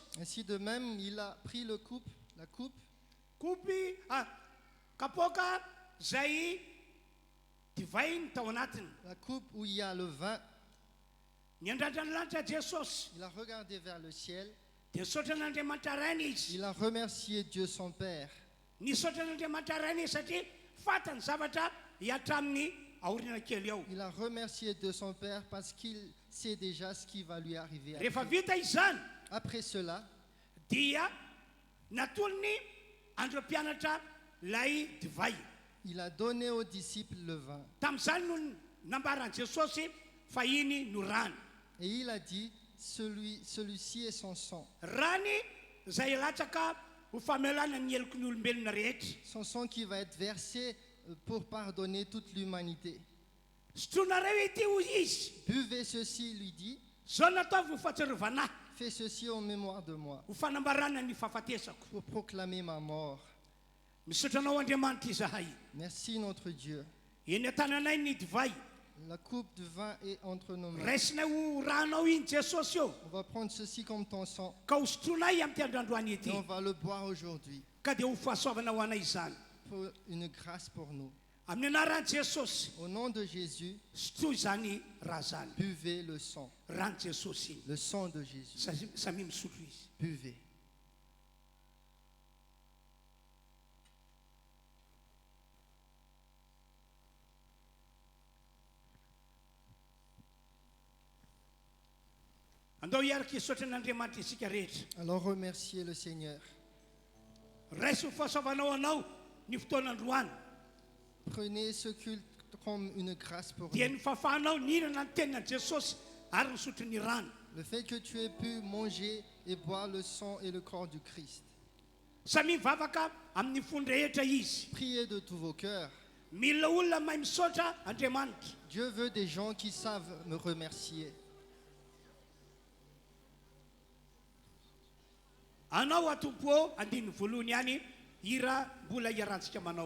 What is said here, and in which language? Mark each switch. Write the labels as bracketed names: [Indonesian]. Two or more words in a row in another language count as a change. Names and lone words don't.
[French] Ainsi de même, il a pris la coupe, [Malagasy] Kopy kapoaka zay divay ny tao anatiny. [French] la coupe où il y a le vin. [Malagasy] Niandrandra ny lanitra Jesosy, [French] Il a regardé vers le ciel. [Malagasy] dia nisaotra an'Andriamanitra rainy izy. [French] Il a remercié Dieu son Père. [Malagasy] Nisaotra an'Andriamanitra rainy izy satria fantany zavatra hiatra amin'ny aoriana kely ao. [French] Il a remercié Dieu son Père parce qu'il sait déjà ce qui va lui arriver. [Malagasy] Rehefa [French] Après, [Malagasy] vita izany, [French] Après cela, [Malagasy] dia natolony andreo mpianatra lay divay. [French] il a donné aux disciples le vin. [Malagasy] Tamin'izany no nambaran'i Jesosy fa iny no rano. [French] Et il a dit, celui-ci est son sang. [Malagasy] Rany zay latsaka ho famelana ny heloko ny olombelona rehetra. [French] Son sang qui va être versé pour pardonner toute l'humanité. [Malagasy] Sotroinareo ity ho izy [French] Buvez ceci, lui dit, [Malagasy] zao nataovy ho fahatsiarovana [French] Fais ceci en mémoire de moi, [Malagasy] ho fanambarana ny fahafatesako. [French] pour proclamer ma mort. [Malagasy] Misaotra anao Andriamanitra izahay. [French] Merci notre Dieu. [Malagasy] Eny an-tananay ny divay. [French] La coupe de vin est entre nos mains. [Malagasy] Raisinay ho ranao iny Jesosy eo. [French] On va prendre ceci comme ton sang [Malagasy] Ka hosotroanay amin'ny androandroany [French] et [Malagasy] ety. [French] on va le boire aujourd'hui [Malagasy] Ka dia ho fahasoavana ho anay izany. [French] pour une grâce pour nous. [Malagasy] Amin'ny anaran'i Jesosy, [French] Au nom de Jésus, [Malagasy] sotroy izany raha zany. [French] buvez le sang, [Malagasy] Rano Jesosy iny. [French] le sang de Jésus. [Malagasy] Samy misotro izy. [French] Buvez. [Malagasy] Andao hiaraka hisaotra n'Andriamanitra isika rehetra. [French] Alors remerciez le Seigneur. [Malagasy] Raisy ho fahasoavanao anao ny fotoan'androany. [French] Prenez ce culte comme une grâce pour [Malagasy] Dia [French] nous. [Malagasy] ny fahafahanao nihinana ny tenin'i Jesosy ary misotro ny rano. [French] Le fait que tu aies pu manger et boire le sang et le corps du Christ. [Malagasy] Samy mivavaka amin'ny fony rehetra izy. [French] Priez de tous vos cœurs. [Malagasy] Mila olona mahay misaotra Andriamanitra. [French] Dieu veut des gens qui savent me remercier. [Malagasy] Anao atompo eo andiny voalohany ihany hira mbola hiarantsika manao.